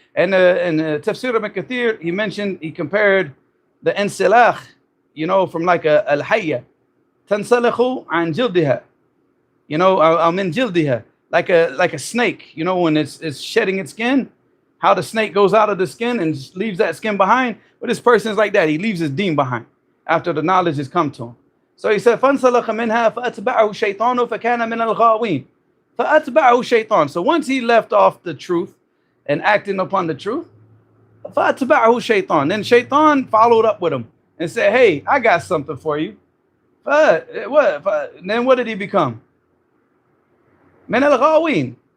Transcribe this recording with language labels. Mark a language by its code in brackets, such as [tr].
[en] And in Tafsir Ibn Kathir, he compared the insilakh, you know, from like a al-hayya. [ar] Tansalakhu an jildiha. You know, min jildiha. [en] Like a snake, you know, when it's shedding its skin, how the snake goes out of the skin and just leaves that skin behind. But this person is like that. He leaves his deen behind after the knowledge has come to him. So he said, [ar] فَانْسَلَخَ مِنْهَا فَأَتْبَعَهُ الشَّيْطَانُ فَكَانَ مِنَ الْغَاوِينَ. فَأَتْبَعَهُ الشَّيْطَانُ. [en] So once he left off the truth and acting upon the truth, [ar] فَأَتْبَعَهُ الشَّيْطَانُ. [en] Then shaitan followed up with him and said, hey, I got something for you. Then what did he become? [ar] مِنَ الْغَاوِينَ.